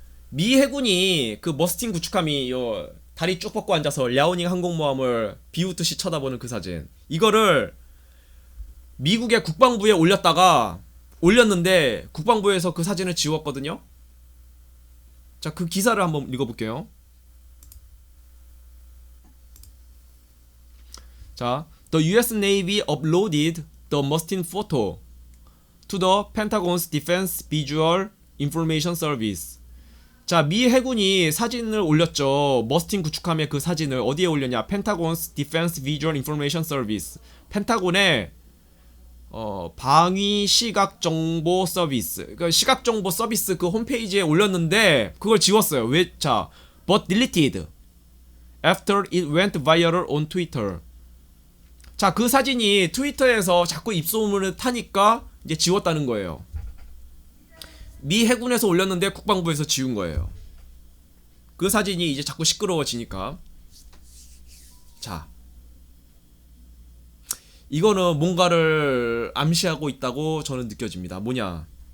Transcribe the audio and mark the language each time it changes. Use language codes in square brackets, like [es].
[ko] 미 해군이 그 머스틴 구축함이 요 다리 쭉 뻗고 앉아서 랴오닝 항공모함을 비웃듯이 쳐다보는 그 사진. 이거를 미국의 국방부에 올렸는데 국방부에서 그 사진을 지웠거든요. 자, 그 기사를 한번 읽어볼게요. [en] 자, The US Navy uploaded the Mustang photo to the Pentagon's Defense Visual Information Service. [ko] 자, 미 해군이 사진을 올렸죠. 머스틴 구축함의 그 사진을 어디에 올렸냐? [en] Pentagon's Defense Visual Information Service. [ko] 펜타곤의 방위 시각 정보 서비스. 그 시각 정보 서비스 그 홈페이지에 올렸는데 그걸 지웠어요. 왜? [en] 자, but deleted after it went viral on Twitter. [ko] 자, 그 사진이 트위터에서 자꾸 입소문을 타니까 이제 지웠다는 거예요. 미 해군에서 올렸는데 국방부에서 지운 거예요. 그 사진이 이제 자꾸 시끄러워지니까. 자, 이거는 뭔가를 암시하고 있다고 저는 느껴집니다. 뭐냐?